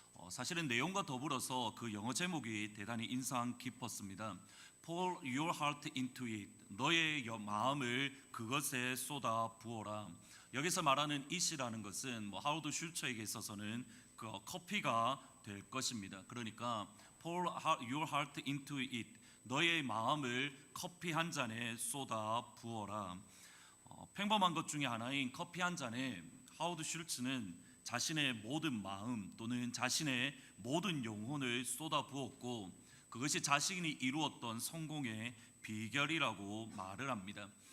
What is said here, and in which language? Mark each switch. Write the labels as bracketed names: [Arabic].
[Korean] 사실은 내용과 더불어서 그 영어 제목이 대단히 인상 깊었습니다. [English] Pour your heart into it. [Korean] 너의 마음을 그것에 쏟아 부어라. 여기서 말하는 it이라는 것은 하워드 슐츠에게 있어서는 그 커피가 될 것입니다. 그러니까 [English] Pour your heart into it. [Korean] 너의 마음을 커피 한 잔에 쏟아 부어라. 평범한 것 중에 하나인 커피 한 잔에 하워드 슐츠는 자신의 모든 마음 또는 자신의 모든 영혼을 쏟아 부었고 그것이 자신이 이루었던 성공의 비결이라고 말을 합니다.